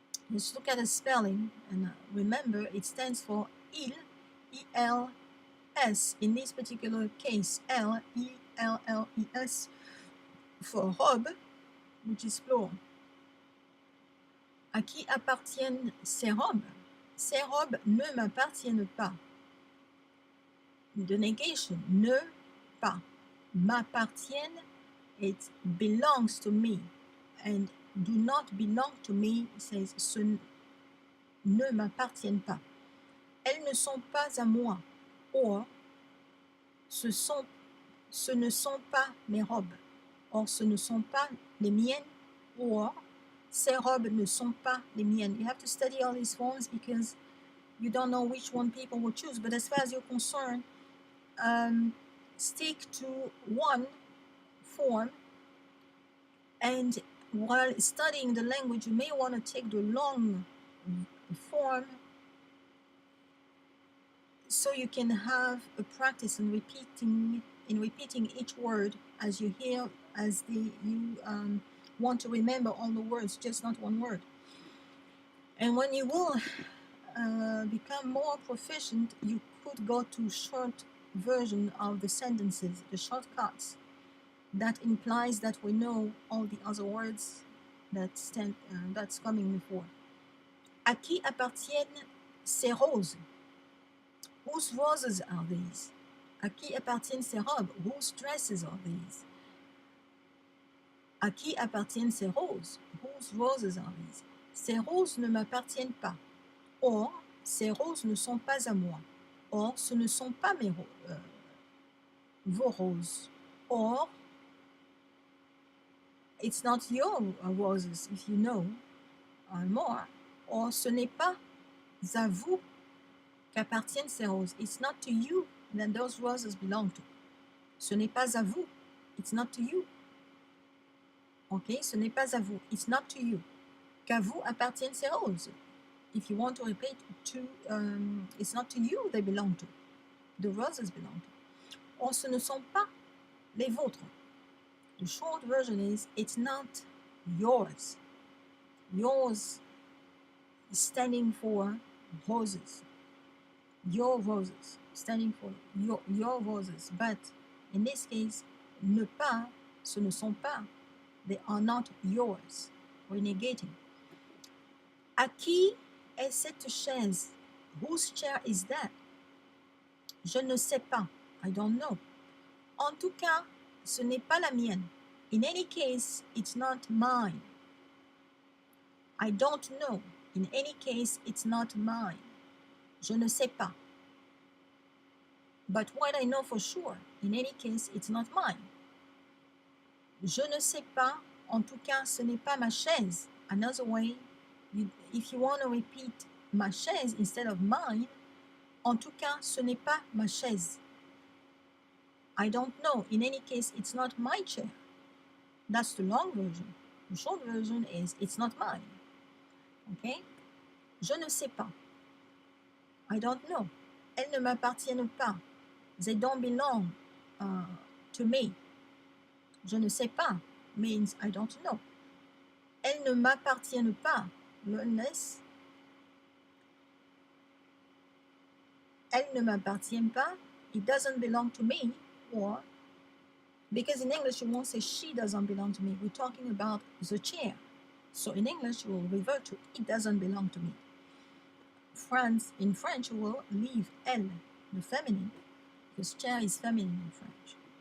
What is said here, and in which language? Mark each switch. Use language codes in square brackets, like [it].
[en] Let's look at the spelling, and remember it stands for il, E-L-S. In this particular case, L-E-L-L-E-S for robe, which is plural. [fr] À qui appartiennent ces robes? Ces robes ne m'appartiennent pas. [en] The negation, ne pas. M'appartiennent, it belongs to me. And do not belong to me says [fr] ce ne m'appartiennent pas. Elles ne sont pas à moi. Or, ce ne sont pas mes robes. Or, ce ne sont pas les miennes. Or, ces robes ne sont pas les miennes. [en] You have to study all these forms because you don't know which one people will choose. But as far as you're concerned, stick to one form. And while studying the language, you may want to take the long form so you can have a practice in repeating each word as you hear, as you want to remember all the words, just not one word. And when you will become more proficient, you could go to short version of the sentences, the shortcuts. That implies that we know all the other words that's coming before. [fr] À qui appartiennent ces roses? [en] Whose roses are these? [fr] À qui appartiennent ces robes? [en] Whose dresses are these? [fr] À qui appartiennent ces roses? [en] Whose roses are these? [fr] Ces roses ne m'appartiennent pas. Or, ces roses ne sont pas à moi. Or, ce ne sont pas vos roses. [en] Or, it's not your roses, if you know more. [fr] Or, ce n'est pas à vous qu'appartiennent ces roses. [en] It's not to you that those roses belong to. [fr] Ce n'est pas à vous. [en] It's not to you. [fr] Ok, ce n'est pas à vous. It's not to you. Qu'à vous appartiennent ces roses. [en] If you want to repeat, it's not to you they belong to. The roses belong to. [fr] Or, ce ne sont pas les vôtres. [en] The short version is, it's not yours. Yours is standing for roses. Your roses, standing for your roses. But in this case, [fr] ne pas, ce ne sont pas. [en] They are not yours. We're negating. [fr] À qui est cette chaise? [en] Whose chair is that? [fr] Je ne sais pas. [en] I don't know. [fr] En tout cas, ce n'est pas la mienne. [en] In any case, it's not mine. I don't know. In any case, it's not mine. [fr] Je ne sais pas. [en] But what I know for sure, in any case, it's not mine. [fr] Je ne sais pas. En tout cas, ce n'est pas ma chaise. [en] Another way If you want to repeat ma chaise instead of mine, [fr] en tout cas, ce n'est pas ma chaise. [en] I don't know. In any case, it's not my chair. That's the long version. The short version is it's not mine. Okay? [fr] Je ne sais pas. [en] I don't know. [fr] Elles ne m'appartiennent pas. [en] They don't belong to me. [fr] Je ne sais pas [en] means I don't know. [fr] Elles ne m'appartiennent pas. Unless. Elles ne m'appartiennent pas. [en] It doesn't belong to me. Or, because in English you won't say she doesn't belong to me. We're talking about the chair. So in English you will revert to it doesn't belong to me. In French you will leave elle, the feminine, because chair is feminine in French.